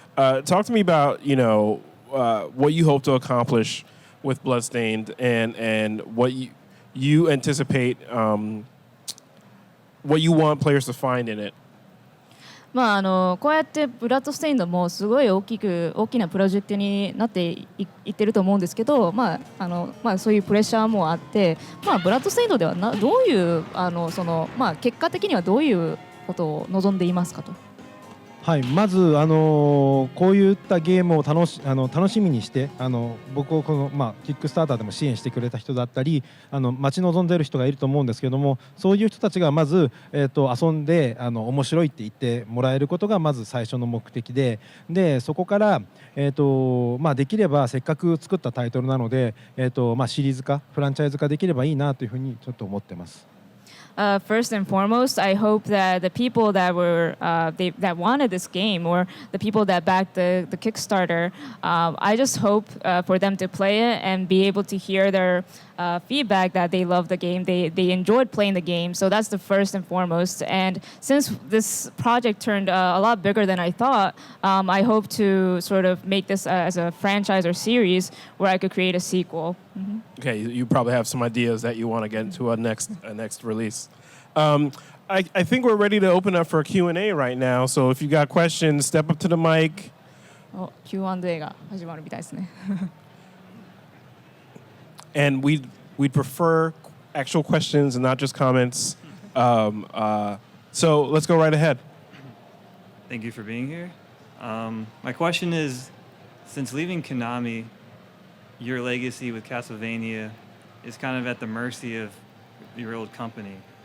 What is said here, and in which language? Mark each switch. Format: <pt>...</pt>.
<en>Talk to me about, what you hope to accomplish with Bloodstained and what you anticipate, what you want players to find in it.</en> <ja>こうやってブラッドステインドもすごい大きなプロジェクトになっていってると思うんですけど、そういうプレッシャーもあって、ブラッドステインドではどういう結果的にはどういうことを望んでいますかと。はい、まず、こういったゲームを楽しみにして僕をキックスターターでも支援してくれた人だったり待ち望んでいる人がいると思うんですけども、そういう人たちがまず、遊んで面白いって言ってもらえることがまず最初の目的で、そこから、できればせっかく作ったタイトルなので、シリーズ化フランチャイズ化できればいいなというふうにちょっと思ってます。</ja> <en>First and foremost, I hope that the people that that wanted this game, or the people that backed the Kickstarter, I just hope for them to play it and be able to hear their feedback that they love the game, they enjoyed playing the game. So that's the first and foremost. And since this project turned a lot bigger than I thought, I hope to sort of make this as a franchise or series where I could create a sequel. Mm-hmm. Okay, you probably have some ideas that you want to get into a next release. I think we're ready to open up for a Q&A right now. So if you got questions, step up to the mic.</en> <ja>Q&A が始まるみたいですね。</ja> <en>And we'd prefer actual questions and not just comments. So let's go right ahead. Thank you for being here. My question is, since leaving Konami, your legacy with Castlevania is kind of at the mercy of your old company.</en>